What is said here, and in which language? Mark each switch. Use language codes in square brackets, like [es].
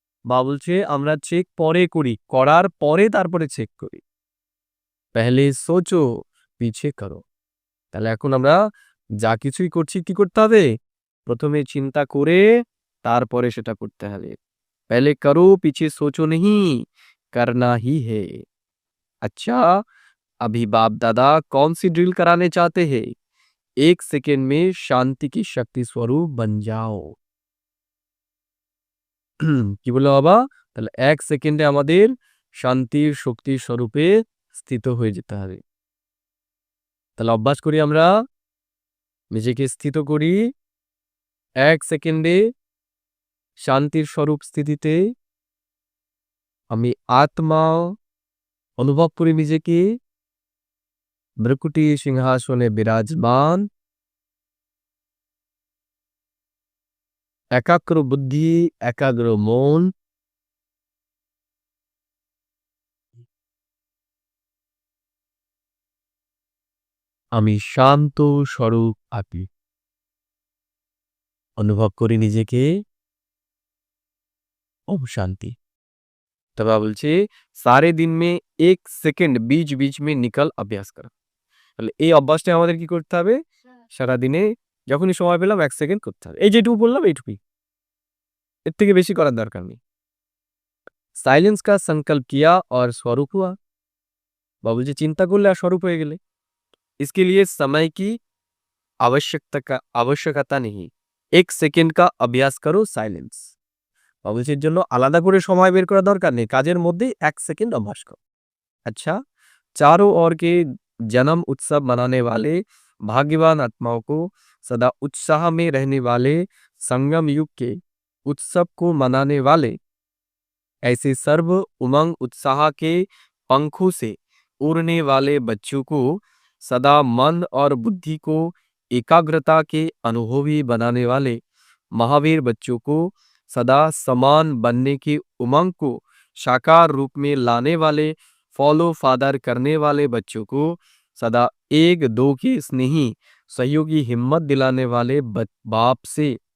[bn] মা বলছে আমরা চেক পরে করি, করার পরে তারপরে চেক করি। [hi] পেহলে সোচো পিছে করো। [bn] তাহলে এখন আমরা যা কিছুই করছি কি করতে হবে প্রথমে চিন্তা করে তারপরে সেটা করতে হবে। [hi] पहले करो पीछे सोचो नहीं, करना ही है। अच्छा, अभी बाप दादा कौन सी ड्रिल कराने चाहते हैं? एक सेकेंड में शांति की शक्ति स्वरूप बन जाओ। [bn] কি বললো বাবা? তাহলে এক সেকেন্ডে আমাদের শান্তির শক্তির স্বরূপে স্থিত হয়ে যেতে হবে। তাহলে অভ্যাস করি আমরা, নিজেকে স্থিত করি এক সেকেন্ডে শান্তির স্বরূপ স্থিতিতে। আমি আত্মা অনুভব করি নিজেকে ভ্রকুটি সিংহাসনে বিরাজমান, একাগ্র বুদ্ধি একাগ্র মন, আমি শান্ত স্বরূপ আছি। অনুভব করি নিজেকে ओम शांति। [hi] तब বলছে सारे दिन में एक सेकंड बीच बीच में निकल अभ्यास करो। [bn] তাহলে এই অভ্যাসটা আমাদের কি করতে হবে সারা দিনে যখনই সময় পেলাম এক সেকেন্ড করতে হবে। এই যেটুকু বললাম এইটুকুই, এর থেকে বেশি করার দরকার নেই। [hi] साइलेंस का संकल्प किया और स्वरूप हुआ। बाबू जी चिंता [bn] করলে আর স্বরূপ হয়ে গেলে। [hi] इसके लिए समय की आवश्यकता नहीं, एक सेकंड का अभ्यास करो साइलेंस। [bn] বাবুজির জন্য আলাদা করে সময় বের করার দরকার নেই, কাজের মধ্যে এক সেকেন্ড অভ্যাস করো। [hi] अच्छा, चारों ओर के जन्म उत्सव मनाने वाले भाग्यवान आत्माओं को, सदा उत्साह में रहने वाले संगम युग के उत्सव को मनाने वाले ऐसे सर्व उमंग उत्साह के पंखों से उड़ने वाले बच्चों को, सदा मन और बुद्धि को एकाग्रता के अनुभवी बनाने वाले महावीर बच्चों को, सदा समान बनने के उमंग को साकार रूप में लाने वाले फॉलो फादर करने वाले बच्चों को, सदा एक दो के स्नेही सहयोगी हिम्मत दिलाने वाले बाप से